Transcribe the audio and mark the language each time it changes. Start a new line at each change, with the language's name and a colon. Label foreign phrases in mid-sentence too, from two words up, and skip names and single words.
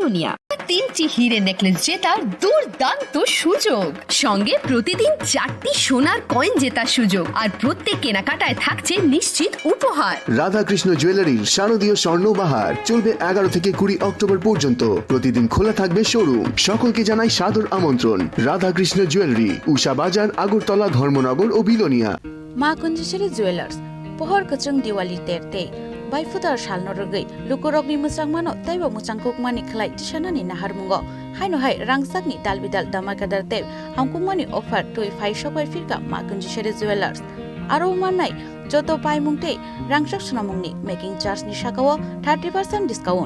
Bangla: 3টি হীরের নেকলেস জেতার দুর্দান্ত সুযোগ, সঙ্গে প্রতিদিন 4টি সোনার কয়েন জেতার সুযোগ, আর প্রত্যেক কেনাকাটায় থাকছে নিশ্চিত উপহার। রাধাকৃষ্ণ জুয়েলারির শারদীয় স্বর্ণবাহার চলবে 11 থেকে 20 অক্টোবর পর্যন্ত। প্রতিদিন খোলা থাকবে শোরুম। সকলকে জানাই সাদর আমন্ত্রণ। রাধাকৃষ্ণ জুয়েলারি, উষাবাজার, আগরতলা, ধর্মনগর ও বিলোনিয়া।
Kok Borok: মা কুঞ্জেশ্বরী জুয়েলার্স pohor kachung diwali terte bai futar salno rogai lukorokni musang mano taiba musang kukmani khlai tisanani naharmungo haino hai rangsakni dalbidal damakadar te hamkukmani offer toi phai sobai firka ma kunjishore jewelers aro manai joto paimungte rangsak sunamungni
English: making charge
Kok Borok: ni sakao 30% discount